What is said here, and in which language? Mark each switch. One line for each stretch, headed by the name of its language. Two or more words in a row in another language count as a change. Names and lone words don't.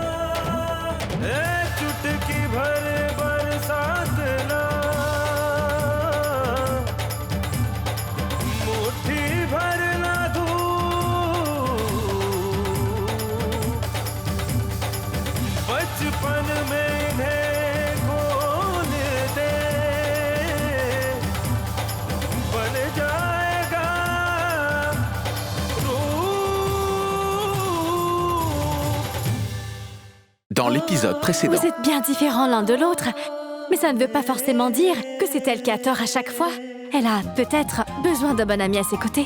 Hindi: चुटकी भर बरसात ना, मुट्ठी भर ना धूप, बचपन में इन्हें खोल दे, बन जाएगा
French: Dans l'épisode précédent... Vous êtes bien différents l'un de l'autre, mais ça ne veut pas forcément dire que c'est elle qui a tort à chaque fois. Elle a peut-être besoin d'un bon ami à ses côtés.